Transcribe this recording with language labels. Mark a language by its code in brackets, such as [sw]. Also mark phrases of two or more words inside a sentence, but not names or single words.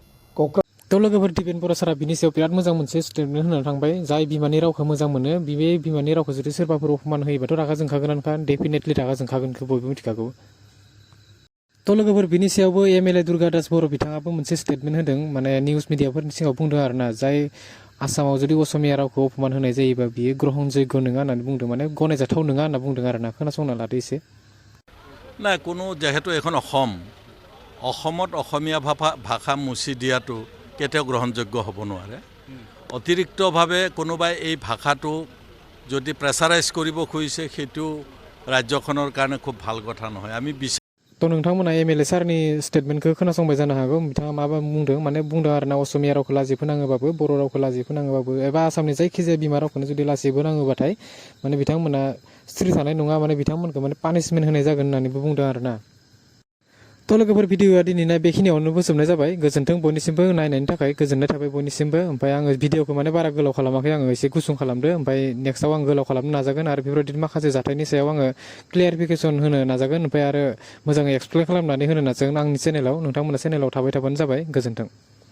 [brx] थ' लोगोफोर दिपेन बर' सारा बिनि सायाव बिराद मोजां मोनसे स्टेटमेन्ट होनानै थांबाय जाय बिमानि रावखौ मोजां मोनो बे बिमानि रावखौ जुदि सोरबाफोर अपमान होयोबाथ' रागा जोंखागोनानोखा डेफिनेटलि रागा जोंखागोनखौ बयबो मिथिखागौ थ' लोगोफोर बिनि सायावबो एमएलए दुर्गा दास बर' बिथाङाबो मोनसे स्टेटमेन्ट होदों माने निउज मिडियाफोरनि सिगाङाव बुंदों आरोना जाय आसामाव जुदि असमिया रावखौ अपमान होनाय जायोबा बियो ग्रहणजोग्य नङा होननानै बुंदों माने गनायजाथाव नङा होनना बुंदों आरोना खोनासंना लादो एसे [as] নাই কোনো যেহেতু এখন অসমত অসমীয়া ভাষা মুছি দিয়াটো কেতিয়াও গ্ৰহণযোগ্য হ'ব নোৱাৰে অতিৰিক্তভাৱে কোনোবাই এই ভাষাটো যদি প্ৰেছাৰাইজ কৰিব খুজিছে সেইটো ৰাজ্যখনৰ কাৰণে খুব ভাল কথা নহয় আমি [brx] थ' नोंथांमोना एमएलए सारनि स्टेटमेन्टखौ खोनासंबाय जानो हागौ बिथाङा माबा बुंदों माने बुंदों आरोना असमिया रावखौ लाजि फोनाङोबाबो बर' रावखौ लाजि फोनाङोबाबो एबा आसामनि जायखिजाया बिमा रावखौनो जुदि लाजि फोनाङोबाथाय माने बिथांमोना स्ट्रि थानाय नङा माने बिथांमोनखौ माने पानिशमेन्ट होनाय जागोन होननानैबो बुंदों आरोना थ' लोगोफोर भिडिअआ दिनैना बेखिनियावनो फोजोबनाय जाबाय गोजोन्थों बयनिसिमबो नायनायनि थाखाय गोजोननाय थाबाय बयनिसिमबो ओमफ्राय आङो भिडिअखौ माने बारा गोलाव खालामाखै आङो एसे गुसुं खालामदो ओमफ्राय नेक्स्टआव आं गोलाव खालामनो नाजागोन आरो बेफोरबायदि माखासे जाथायनि सायाव आङो क्लियारिफिकेसन होनो नाजागोन ओमफ्राय आरो मोजाङै एक्सप्लेन खालामनानै होनो नाजागोन आंनि चेनेलाव नोंथांमोना चेनेलाव थाबाय थाबानो जाबाय गोजोन्थों